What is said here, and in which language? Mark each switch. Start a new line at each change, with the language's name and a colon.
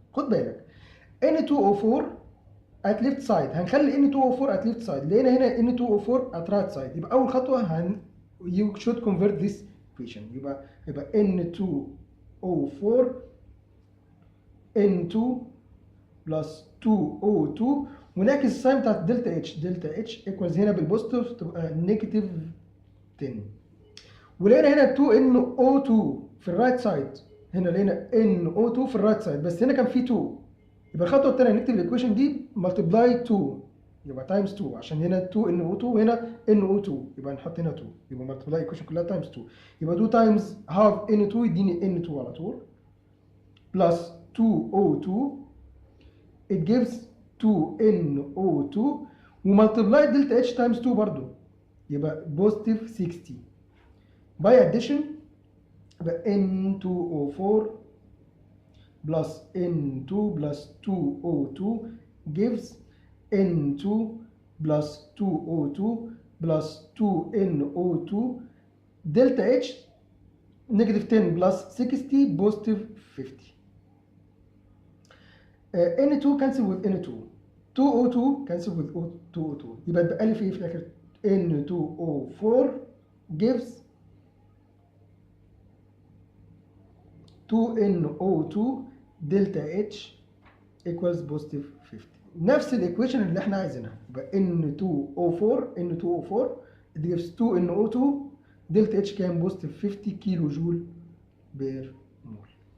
Arabic: خد بالك N2O4
English: at left side
Arabic: هنخلي N2O4 at left side لقينا هنا N2O4
English: at right side
Arabic: يبقى أول خطوة
English: you should convert this equation
Arabic: يبقى N2O4 N2 plus 2O2 ونعكس الساين بتاعت دلتا اتش. دلتا اتش ايكوالز هنا بالبوزيتيف تبقى نيجاتيف 10. ولقينا هنا 2NO2 في الرايت سايد. هنا لقينا NO2 في الرايت سايد، بس هنا كان في 2. يبقى الخطوه الثانيه نكتب الايكويشن دي ملتبلاي 2، يبقى تايمز 2، عشان هنا 2NO2 وهنا NO2، يبقى نحط هنا 2، يبقى ملتبلاي الايكويشن كلها تايمز 2. يبقى 2 تايمز هاف N2 يديني N2 على طول، بلس 2O2
English: it gives 2NO2
Arabic: وملتبلاي دلتا اتش تايمز 2 برضو، يبقى بوزيتيف 60.
English: by addition
Arabic: يبقى
English: N2O4 plus N2 plus 2O2 gives N2 plus 2O2 plus 2NO2 delta H negative 10 plus 60 positive 50. N2 cancel with N2, 2O2 cancel with 2O2،
Arabic: يبقى اتبقى لي في ايه في الاخر؟ N2O4 gives 2NO2 دلتا اتش
English: equals positive 50.
Arabic: نفس الايكويشن اللي احنا عايزينها، يبقى N2O4
English: it gives 2NO2
Arabic: دلتا اتش كام؟
English: positive 50
Arabic: كيلو جول بير مول.